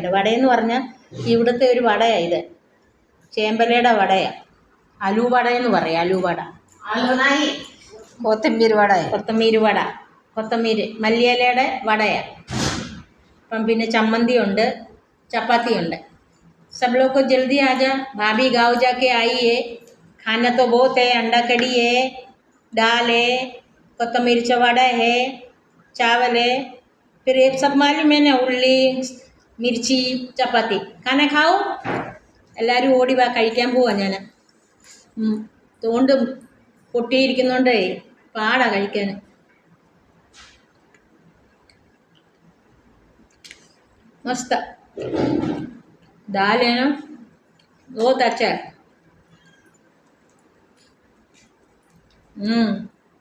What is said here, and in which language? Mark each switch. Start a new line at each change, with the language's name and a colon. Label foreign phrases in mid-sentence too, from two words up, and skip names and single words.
Malayalam: വടയെന്ന് പറഞ്ഞാൽ ഇവിടുത്തെ ഒരു വടയാണ് ഇത്. ചേമ്പലയുടെ വടയാണ്. അലുവടയെന്ന് പറയും, അലുവട. കൊത്തമ്പീര് മല്ലിയിലയുടെ വടയാണ്. അപ്പം പിന്നെ ചമ്മന്തിയുണ്ട്, ചപ്പാത്തിയുണ്ട്.
Hindi: सब लोग को जल्दी आ जा, भाभी गाँव जाके आई है. खाना तो बहुत है, अंडा कड़ी है, दाल है, कोतमीर चवाड़ा है, चावल है, फिर एक सब मालूम है ना, उल्ली, मिर्ची, चपाती. खाना खाओ.
Malayalam: എല്ലാവരും ഓടി വാ, കഴിക്കാൻ പോവാ ഞാൻ. തോണ്ട് പൊട്ടിയിരിക്കുന്നോണ്ടേ പാടാ കഴിക്കാൻ.
Hindi: मस्त दाल है ना, बहुत अच्छा है.